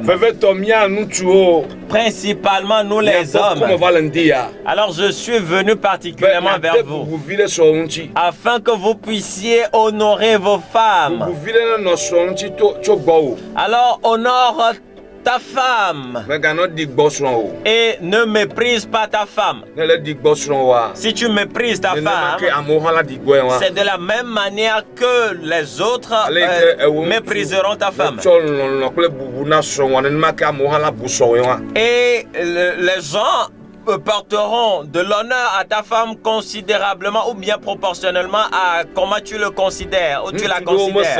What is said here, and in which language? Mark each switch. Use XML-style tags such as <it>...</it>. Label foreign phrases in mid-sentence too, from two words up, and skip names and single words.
<ee>Vevetɔ mía ŋutsuwo.</ee> <fr>Principalement nous les hommes. Comme va le dire. Alors je suis venu particulièrement vers vous.</fr> <ee>Bubuvi ɖe srɔ̃ ŋuti.</ee> <fr>Afin que vous puissiez honorer vos femmes.</fr> <ee>Bubuvi ɖe nɔ srɔ̃ ŋuti tso gbɔ o.</ee> <fr>Alors honore ta femme.</fr> <ee>Meganɔ di gbɔ srɔ̃ o.</ee> <fr>Et ne méprise pas ta femme.</fr> <ee>Ne le di gbɔ srɔ̃ wa.</ee> <fr>Si tu méprises ta femme, c'est de la même manière que les autres mépriseront ta femme. Et les gens porteront de l'honneur à ta femme considérablement ou bien proportionnellement à comment tu le considères ou tu la considères.</fr>